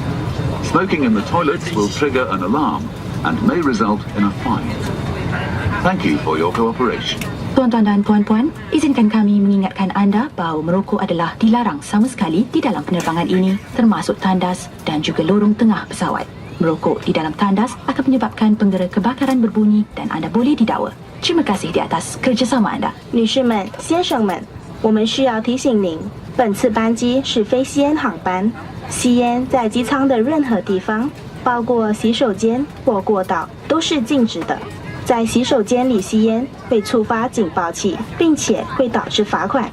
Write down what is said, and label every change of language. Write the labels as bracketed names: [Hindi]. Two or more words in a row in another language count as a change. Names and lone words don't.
[English] Smoking in the toilets will trigger an alarm and may result in a fine. Thank you for your cooperation. [Malay] Tuan-tuan dan puan-puan, izinkan kami mengingatkan anda bahawa merokok adalah dilarang sama sekali di dalam penerbangan ini, termasuk tandas dan juga lorong tengah pesawat. Merokok di dalam tandas akan menyebabkan penggera kebakaran berbunyi dan anda boleh didakwa. Terima kasih di atas kerjasama anda. [Chinese] 女士们、先生们，我们需要提醒您，本次班机是非吸烟航班，吸烟在机舱的任何地方，包括洗手间或过道，都是禁止的。在洗手间里吸烟会触发警报器，并且会导致罚款。